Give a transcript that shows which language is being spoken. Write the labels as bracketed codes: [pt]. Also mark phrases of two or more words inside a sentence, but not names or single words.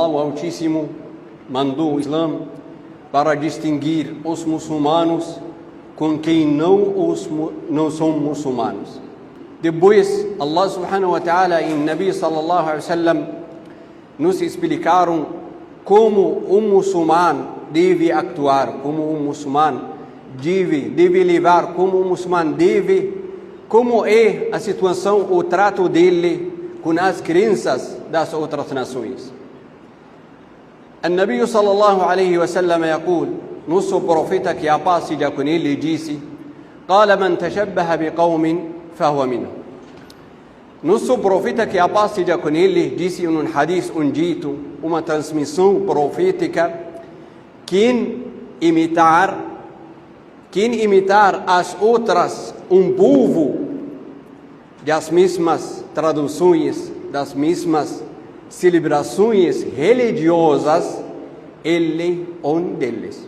[pt] o Altíssimo mandou o Islã para distinguir os muçulmanos com quem não são muçulmanos. Depois, [ar] الله سبحانه وتعالى [pt] e o [ar] النبي صلى الله عليه وسلم [pt] nos explicaram como um muçulmano deve actuar, como um muçulmano deve levar, como um muçulmano como é a situação, o trato dele com as crenças das outras nações. [ar] النبي صلى الله عليه وسلم يقول, [pt] nosso profeta, que a paz seja com ele, disse: [ar] قال من تشبه بقوم فهو منهم. [pt] Nosso profeta, que a paz seja com ele, disse em um hadith, um dito, uma transmissão profética: quem imitar as outras, um povo das mesmas traduções, das mesmas celebrações religiosas, ele é um deles.